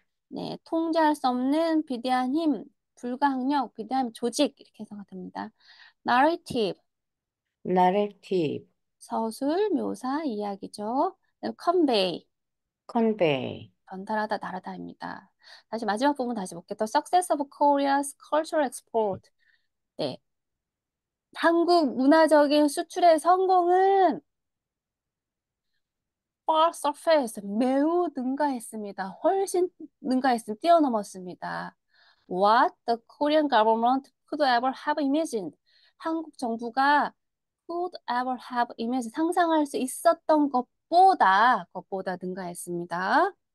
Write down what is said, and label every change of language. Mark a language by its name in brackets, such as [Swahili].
[Korean] 네, 통제할 수 없는 비대한 힘, 불가항력, 비대한 조직 이렇게 해석이 됩니다. narrative. narrative, 서술, 묘사, 이야기죠. 네, convey, convey, 전달하다, 나르다입니다. 다시 마지막 부분 다시 볼게요. [English] The success of Korea's cultural export. [Korean] 네, 한국 문화적인 수출의 성공은 [English] far surpassed, [Korean] 매우 능가했습니다. 훨씬 능가했습니다. 뛰어넘었습니다. [English] What the Korean government could ever have imagined. [Korean] 한국 정부가 [English] could ever have imagined, [Korean] 상상할 수 있었던 것보다 능가했습니다.